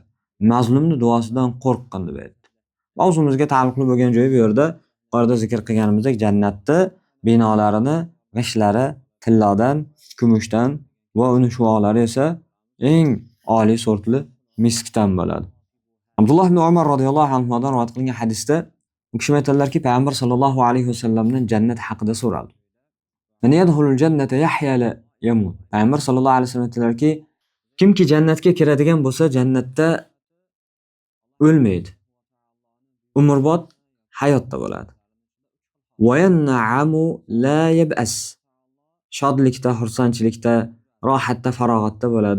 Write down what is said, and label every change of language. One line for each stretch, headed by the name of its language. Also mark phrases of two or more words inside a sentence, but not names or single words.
Uzbek: Mazlumni duosidan qo'rqqin deb aytdi. Mavzumizga taalluqli bo'lgan joyi bu yerda yuqorida zikr qilganimizdek jannatda binolarini g'ishlari tilladan, kumushdan va uning shuvolari esa eng oliy sortli miskdan bo'ladi. Abdulloh ibn Umar radhiyallohu anhudan rivoyat qilingan hadisda u kishi aytadilarki, payg'ambar sallallohu alayhi vasallamdan jannat haqida so'raldi.
Arabic: من يدخل الجنة يحيا لا يموت.
Uzbek: Payg'ambar sallallohu alayhi vasallam aytdilarki, kimki jannatga kiradigan bo'lsa, jannatda o'lmaydi. Umrbod hayotda bo'ladi.
Arabic: وينعم لا يبأس.
Uzbek: Shodlikda, xursandchilikda, rohatda, farog'atda bo'ladi.